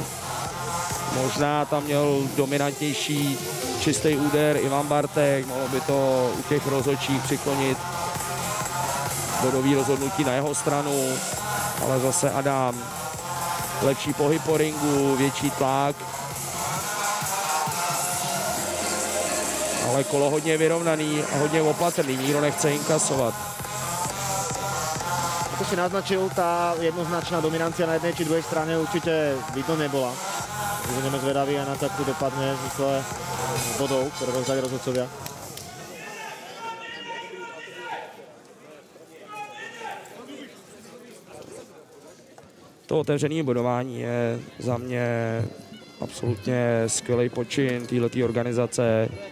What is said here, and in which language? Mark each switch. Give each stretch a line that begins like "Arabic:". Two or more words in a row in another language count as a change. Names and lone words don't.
Czech: Možná tam měl dominantnější čistý úder Ivan Bartek, mohlo by to u těch rozhodčích přiklonit bodový rozhodnutí na jeho stranu, ale zase Adam, lepší pohyb po ringu, větší tlak. Ale kolo hodně vyrovnaný a hodně opatrný, nikdo nechce inkasovat.
Slovak: Ako si naznačil, tá jednoznačná dominancia na jednej či druhej strane určite vidno nebola. Budeme zvedaví aj na to, ako dopadne v zmysle bodov, ktoré rozdali rozhodcovia.
Czech: To otevřené bodování je za mě absolutně skvělý počin této organizace.